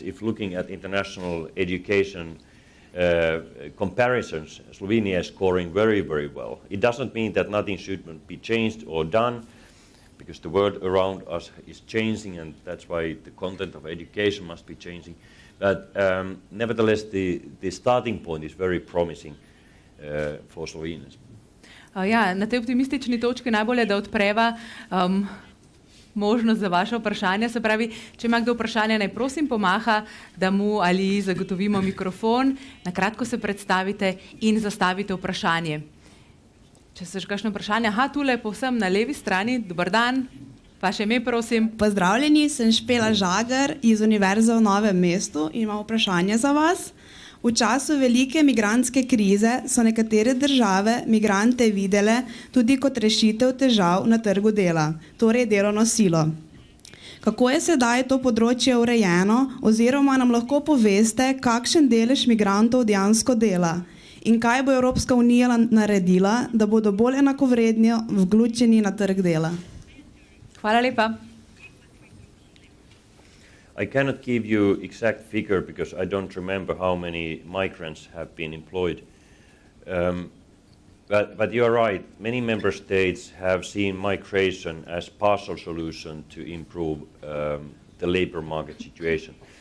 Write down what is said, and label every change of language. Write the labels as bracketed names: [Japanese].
[English] If looking at international education comparisons, Slovenia is scoring very, very well. It doesn't mean that nothing should be changed or done, because the world around us is changing, and that's why the content of education must be changing. But nevertheless, the starting point is very promising for Slovenians. [Slovenian] Ja, na tej optimistični točki najbolje, da odpreva možnost za vaše vprašanje. Se pravi, če ima kdo vprašanje, naj prosim pomaha, da mu ali zagotovimo mikrofon, na kratko se predstavite in zastavite vprašanje. Če se še kakšno vprašanje, tule povsem na levi strani, dober dan, vaše ime prosim. Pozdravljeni, sem Špela Žagar iz Univerze v Novem mestu in imam vprašanje za vas. V času velike migrantske krize so nekatere države migrante videle tudi kot rešitev težav na trgu dela, torej delovno silo. Kako je sedaj to področje urejeno, oziroma nam lahko poveste, kakšen delež migrantov dejansko dela in kaj bo Evropska unija naredila, da bodo bolj enakovredno vključeni na trg dela? Hvala lepa. [English] I cannot give you exact figure because I don't remember how many migrants have been employed. But you are right. Many member states have seen migration as partial solution to improve the labor market situation.